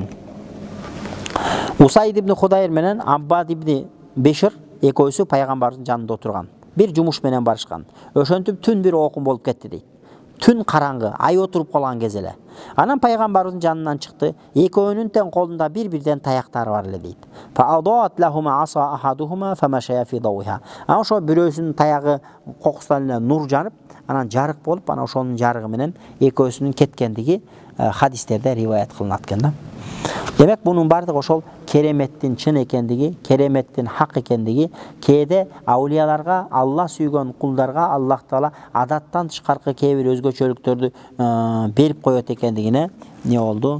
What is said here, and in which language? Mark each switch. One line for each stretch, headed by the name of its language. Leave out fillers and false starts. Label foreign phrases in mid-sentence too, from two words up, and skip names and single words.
Kyrgyz: Усайд ибн Худайр менен Аббад ибн Бишир экөөсү пайгамбардын жанында отурган. Бир жумуш менен барышкан. Ошентип түн бир окум болуп кетти дейт. Түн караңгы, ай отуруп калган кез эле. Анан пайгамбардын жанынан чыкты. Экөөнүн тең колунда бир-бирден таяктары бар эле дейт.
Arabic: فأضاءت لهما عصا أحدهما فمشيا في ضوئها.
Kyrgyz: Ана ошо бирөөсүнүн таягы кокусунан эле нур жанып, анан жарык болуп, анан ошонун жарыгы менен экөөсүнүн кеткендиги хадистерде риваят кылынат экен да. Демек bunun бардыгы ошол кереметтин чын экендиги, кереметтин хак экендиги, кээде аулияларга, Алла сүйгөн кулдарга Аллах Таала адаттан тышкаркы кээ бир өзгөчөлүктөрдү берип коет экендигине не болду?